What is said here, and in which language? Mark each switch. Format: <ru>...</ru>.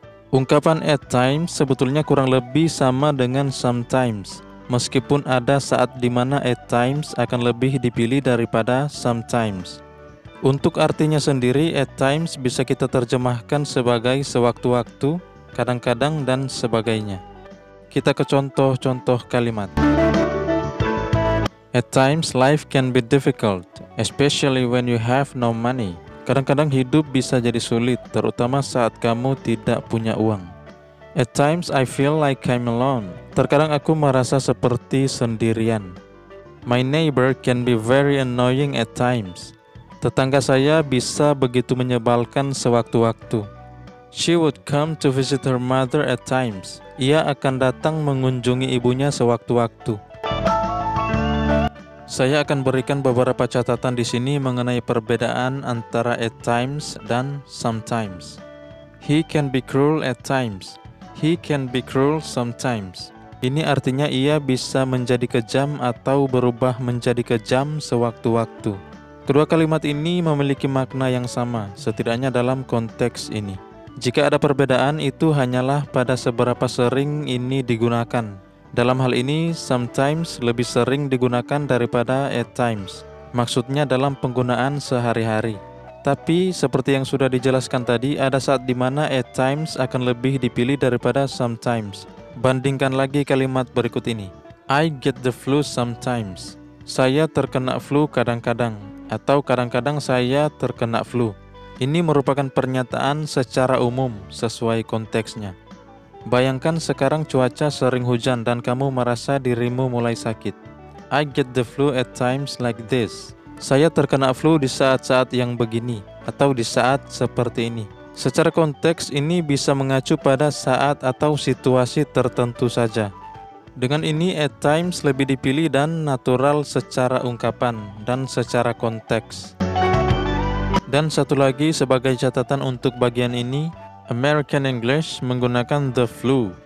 <id>Ungkapan at times sebetulnya kurang lebih sama dengan sometimes, meskipun ada saat di mana at times akan lebih dipilih daripada sometimes. Untuk artinya sendiri, at times bisa kita terjemahkan sebagai sewaktu-waktu, kadang-kadang, dan sebagainya. Kita ke contoh-contoh kalimat.</id> <en>At times life can be difficult, especially when you have no money.</en> <id>Kadang-kadang hidup bisa jadi sulit, terutama saat kamu tidak punya uang.</id> <en>At times I feel like I'm alone.</en> <id>Terkadang aku merasa seperti sendirian.</id> <en>My neighbor can be very annoying at times.</en> <id>Tetangga saya bisa begitu menyebalkan sewaktu-waktu.</id> <en>She would come to visit her mother at times.</en> <id>Ia akan datang mengunjungi ibunya sewaktu-waktu. Saya akan berikan beberapa catatan di sini mengenai perbedaan antara at times dan sometimes.</id> <en>He can be cruel at times. He can be cruel sometimes.</en> <id>Ini artinya ia bisa menjadi kejam atau berubah menjadi kejam sewaktu-waktu. Kedua kalimat ini memiliki makna yang sama, setidaknya dalam konteks ini. Jika ada perbedaan, itu hanyalah pada seberapa sering ini digunakan. Dalam hal ini, sometimes lebih sering digunakan daripada at times. Maksudnya dalam penggunaan sehari-hari. Tapi, seperti yang sudah dijelaskan tadi, ada saat di mana at times akan lebih dipilih daripada sometimes. Bandingkan lagi kalimat berikut ini.</id> <en>I get the flu sometimes.</en> <id>Saya terkena flu kadang-kadang. Atau kadang-kadang saya terkena flu. Ini merupakan pernyataan secara umum sesuai konteksnya. Bayangkan sekarang cuaca sering hujan dan kamu merasa dirimu mulai sakit.</id> <en>I get the flu at times like this.</en> <id>Saya terkena flu di saat-saat yang begini atau di saat seperti ini. Secara konteks ini bisa mengacu pada saat atau situasi tertentu saja. Dengan ini at times lebih dipilih dan natural secara ungkapan dan secara konteks. Dan satu lagi sebagai catatan untuk bagian ini, American English menggunakan the flu.</id>